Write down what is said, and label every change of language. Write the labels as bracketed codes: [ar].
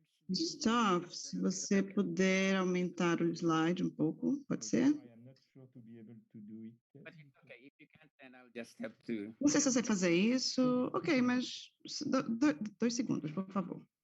[pt] Gustavo, se você puder aumentar o slide um pouco, pode ser? [en] I am not sure to be able to do it. But it's okay. If you can't, then I'll just have to. [pt] Não sei se você fazer isso. Ok, mas 2 segundos, por favor.